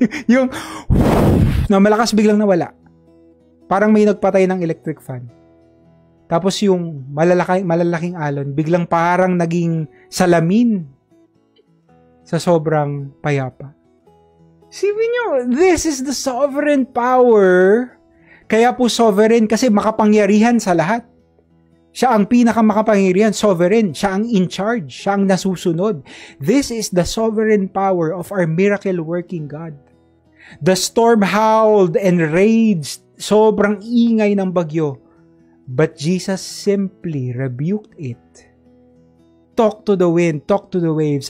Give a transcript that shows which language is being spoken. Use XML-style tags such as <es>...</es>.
<tl>yung na malakas biglang nawala. Parang may nagpatay ng electric fan. Tapos yung malalaking alon, biglang parang naging salamin sa sobrang payapa. Sipin nyo,</tl> <en>this is the sovereign power.</en> <tl>Kaya po sovereign kasi makapangyarihan sa lahat. Siya ang pinakamakapangyarihan, sovereign. Siya ang in charge, siya ang nasusunod.</tl> <en>This is the sovereign power of our miracle-working God. The storm howled and raged.</en> <tl>Sobrang ingay ng bagyo.</tl> <en>But Jesus simply rebuked it. Talk to the wind, talk to the waves.</en>